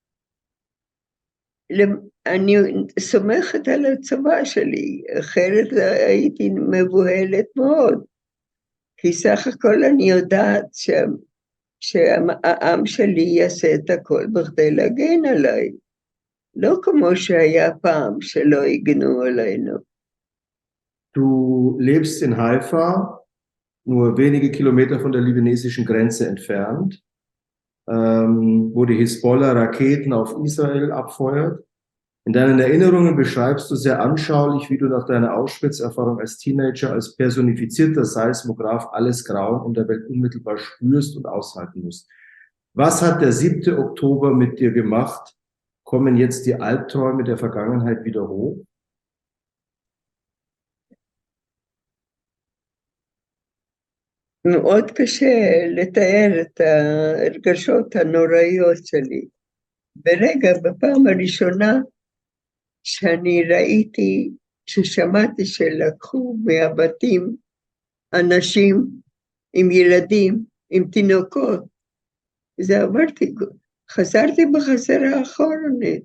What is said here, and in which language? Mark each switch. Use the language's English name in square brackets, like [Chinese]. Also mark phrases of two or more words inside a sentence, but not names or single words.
[Hebrew] אני סומכת על הצבא שלי, אחרת הייתי מבוהלת מאוד, כי סך הכל אני יודעת שהעם שלי יעשה את הכל בכדי להגן עליי, לא כמו שהיה פעם שלא הגנו עלינו. [German] Du lebst in Haifa, nur wenige Kilometer von der libanesischen Grenze entfernt, wo die Hisbollah Raketen auf Israel abfeuert. In deinen Erinnerungen beschreibst du sehr anschaulich, wie du nach deiner Auschwitz-Erfahrung als Teenager als personifizierter Seismograph alles Grauen in der Welt unmittelbar spürst und aushalten musst. Was hat der 7. Oktober mit dir gemacht? Kommen jetzt die Albträume der Vergangenheit wieder hoch? [Hebrew] מאוד קשה לתאר את הרגשות הנוראיות שלי. בפעם הראשונה שאני ראיתי, ששמעתי שלקחו מהבתים אנשים עם ילדים, עם תינוקות, חזרתי בחזרה אחורנית.